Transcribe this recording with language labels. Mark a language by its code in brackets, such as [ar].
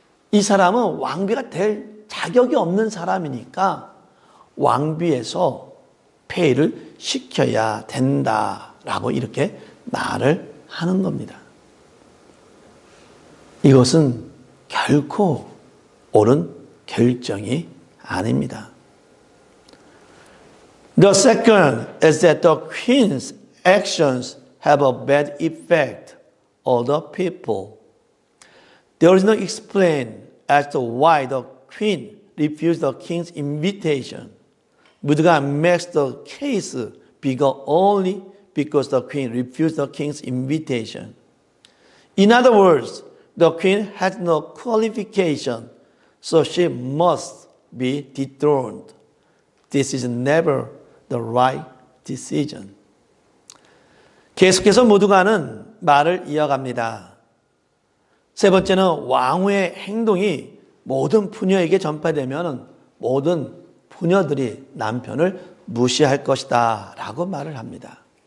[ko] 이 사람은 왕비가 될 자격이 없는 사람이니까 왕비에서 폐위를 시켜야 된다라고 이렇게 말을 하는 겁니다. 이것은 결코 옳은 결정이 아닙니다. [en] The second is that the queen's actions have a bad effect on the people. There is no explain as to why the queen refused the king's invitation. Mudgan makes the case bigger only because the queen refused the king's invitation. In other words, the queen had no qualification, so she must be dethroned. This is never the right decision. [ko] 계속해서 무드간은 말을 이어갑니다. 세 번째는 왕후의 행동이 모든 부녀에게 전파되면 모든 부녀들이 남편을 무시할 것이다 라고 말을 합니다.